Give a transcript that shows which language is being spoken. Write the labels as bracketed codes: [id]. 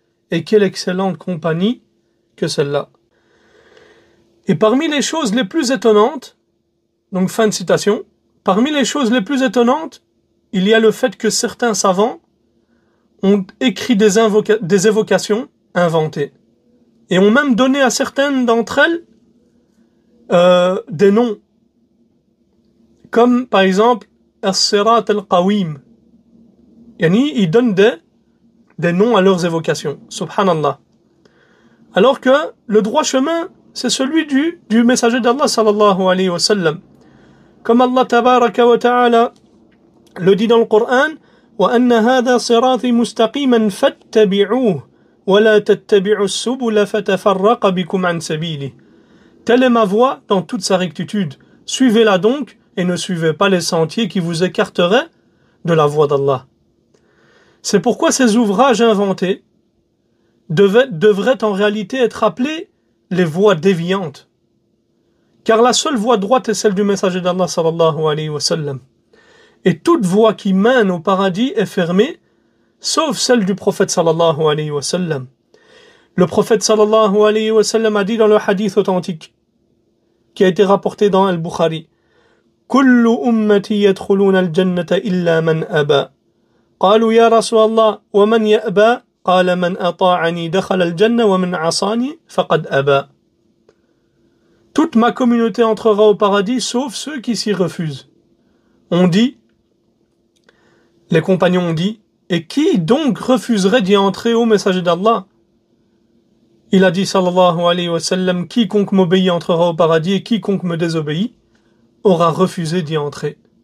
[fr] Et quelle excellente compagnie que celle-là. Et parmi les choses les plus étonnantes, donc fin de citation, parmi les choses les plus étonnantes, il y a le fait que certains savants ont écrit des évocations inventées et ont même donné à certaines d'entre elles des noms, comme par exemple As-Sirat al-Qawim. Yani, ils donnent des noms à leurs évocations. Subhanallah. Alors que le droit chemin, c'est celui du messager d'Allah sallallahu alayhi wa sallam. Comme Allah tabaraka wa ta'ala le dit dans le Coran, [ar] وَأَنَّ هَذَا صِرَاطِي مُسْتَقِيمًا فَاتَّبِعُوهُ وَلَا تَتَّبِعُوا السُّبُلَ فَتَفَرَّقَ بِكُمْ عَنْ سَبِيلِهِ. [fr] Telle est ma voie dans toute sa rectitude. Suivez-la donc et ne suivez pas les sentiers qui vous écarteraient de la voie d'Allah. C'est pourquoi ces ouvrages inventés devraient en réalité être appelés les voies déviantes. Car la seule voie droite est celle du messager d'Allah sallallahu alayhi wa sallam. Et toute voie qui mène au paradis est fermée, sauf celle du prophète sallallahu alayhi wa sallam. Le prophète sallallahu alayhi wa sallam a dit dans le hadith authentique, qui a été rapporté dans Al-Bukhari, [ar] كل أمتي يدخلون الجنة إلا من أبى. قالوا يا رسول الله ومن يأبى؟ قال من أطاعني دخل الجنة ومن عصاني فقد أبى. [fr] Toute ma communauté entrera au paradis sauf ceux qui s'y refusent. Les compagnons ont dit, et qui donc refuserait d'y entrer au messager d'Allah? Il a dit sallallahu alayhi wa sallam, quiconque m'obéit entrera au paradis et quiconque me désobéit aura refusé d'y entrer.